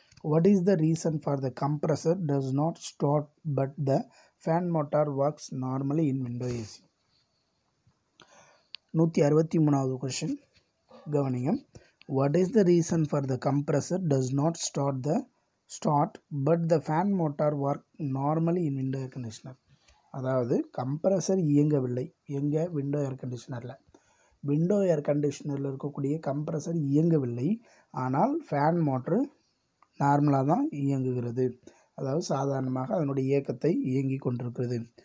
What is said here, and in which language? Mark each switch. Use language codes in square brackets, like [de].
[en] What is the reason for the compressor does not start but the fan motor works normally in window AC? [ta] 163வது question கவனிங்க. [en] What is the reason for the compressor does not start but the fan motor work normally in window air conditioner? [ta] அதாவது compressor இயங்கவில்லை எங்கே, window ஏர் கண்டிஷனரில். Window ஏர் கண்டிஷனரில் இருக்கக்கூடிய compressor இயங்கவில்லை, ஆனால் fan motor நார்மலாக தான் இயங்குகிறது, அதாவது சாதாரணமாக அதனுடைய இயக்கத்தை இயங்கி கொண்டிருக்கிறது.